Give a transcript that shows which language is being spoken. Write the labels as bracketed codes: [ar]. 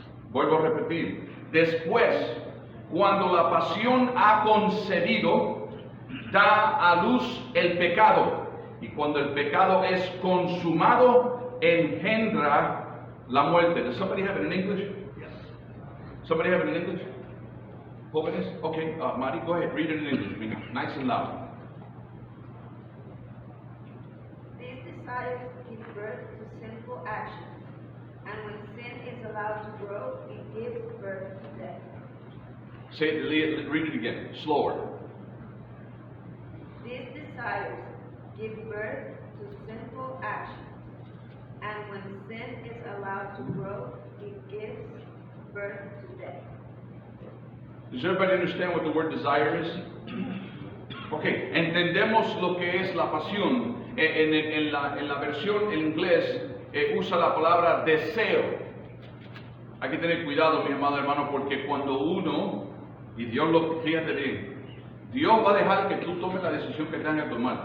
[es] Vuelvo a repetir. Después, cuando la pasión ha concebido, da a luz el pecado. Y cuando el pecado es consumado, engendra la muerte. [en] Does somebody have it in English? Somebody have it in English? [es] Jóvenes? [en] Okay, Mari, go ahead, read it in English, nice and loud. These desires give birth to sinful actions, and when sin is allowed to grow, it gives birth to death. Read it again, slower. These desires give birth to sinful actions, and when sin is allowed to grow, it gives birth to death. Does everybody understand what the word desire is? [es] Okay, entendemos lo que es la pasión. En la versión en inglés usa la palabra deseo. Hay que tener cuidado, mi amado hermano, porque cuando uno, y Dios lo, fíjate bien, Dios va a dejar que tú tomes la decisión que tengas que tomar.